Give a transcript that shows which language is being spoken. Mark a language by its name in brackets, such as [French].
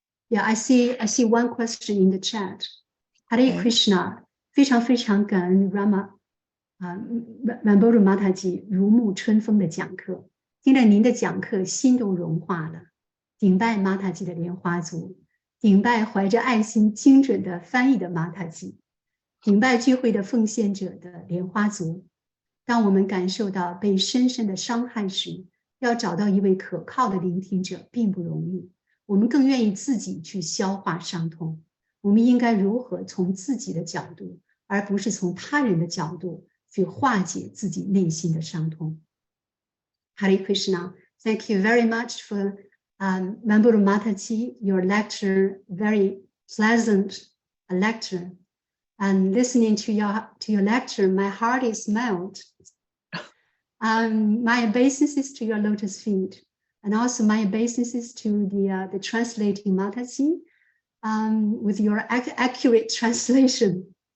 [English] Yeah, I see one question in the chat. [Chinese] Hare Krishna, 非常非常感恩 Ramburu Mataji 如沐春风的讲课，听了您的讲课，心都融化了。顶拜 Mataji 的莲花足，顶拜怀着爱心精准的翻译的 Mataji， 顶拜聚会的奉献者的莲花足。当我们感受到被深深的伤害时，要找到一位可靠的聆听者并不容易，我们更愿意自己去消化伤痛。我们应该如何从自己的角度，而不是从他人的角度去化解自己内心的伤痛。 [English] Hare Krishna, thank you very much for Ramburu Mataji, your lecture, very pleasant lecture. And listening to your lecture, my heart is melted. My obeisances to your lotus feet, and also my obeisances to the translating Mataji, with your accurate translation.